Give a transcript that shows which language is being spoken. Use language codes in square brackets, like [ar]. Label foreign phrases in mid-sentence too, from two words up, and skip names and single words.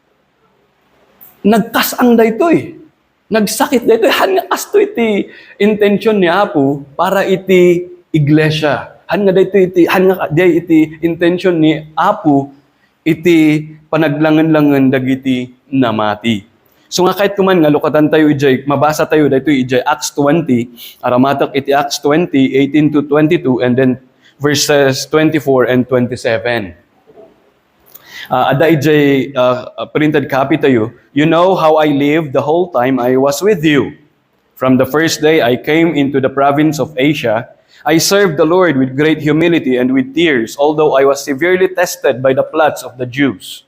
[ilo] Nagkasang da ito Nagsakit da ito Han nga kasto iti intention ni Apo para iti iglesia. Han nga iti intention ni Apo iti panaglangan-langan dagiti namati. So nga kahit kuman nga lukatan tayo ijay, mabasa tayo dito ijay Acts 20, aramatak iti Acts 20, 18 to 22, [en] and then verses 24 and 27. [ilo] Ada ijay [en] printed copy [ilo] tayo. [en] You know how I lived the whole time I was with you. From the first day I came into the province of Asia, I served the Lord with great humility and with tears, although I was severely tested by the plots of the Jews.